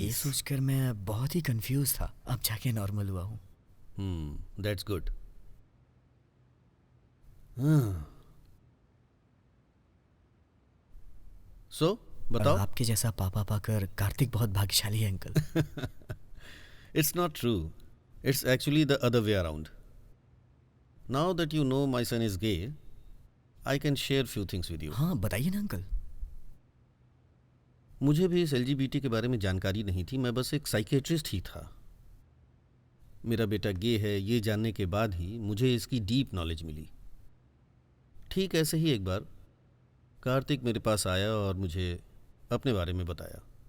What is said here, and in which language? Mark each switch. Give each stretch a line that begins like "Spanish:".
Hindi: ये सोचकर मैं बहुत ही कंफ्यूज था, अब जाके नॉर्मल हुआ हूँ।
English: That's good.
Hindi: सो बताओ। आपके जैसा पापा पाकर कार्तिक बहुत भाग्यशाली है uncle.
English: It's not true. It's actually the other way around. Now that you know my son is gay, I can share few things with you.
Hindi: हाँ बताइए ना अंकल। मुझे भी इस LGBT के बारे में जानकारी नहीं थी, मैं बस एक साइकेट्रिस्ट ही था। मेरा बेटा गे है ये जानने के बाद ही मुझे इसकी डीप नॉलेज मिली। ठीक ऐसे ही एक बार कार्तिक मेरे पास आया और मुझे अपने बारे में बताया।